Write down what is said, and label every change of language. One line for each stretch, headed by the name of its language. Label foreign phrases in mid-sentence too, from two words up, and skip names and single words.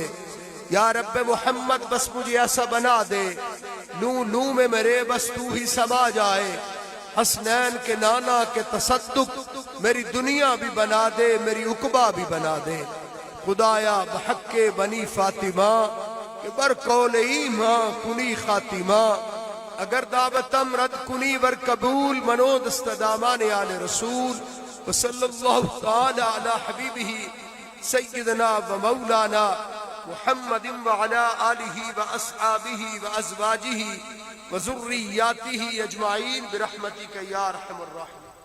Urdu: یا رب محمد بس مجھے ایسا بنا دے، لوں لوں میں میرے بس تو ہی سما جائے، حسنین کے نانا کے تصدق میری دنیا بھی بنا دے، میری عقبہ بھی بنا دے۔
Persian: خدایا بحق بنی فاطمہ کہ بر قول ایماں کنی خاتمہ، اگر دعوتم رد کنی ور قبول منو دستدامان آل رسول،
Arabic: وصلی اللہ تعالی علی حبیبہ سیدنا و مولانا محمد وعلی آلہ و اصحابہ و ازواجہ و ذریاتہ اجمعین برحمتک یا ارحم الراحمین۔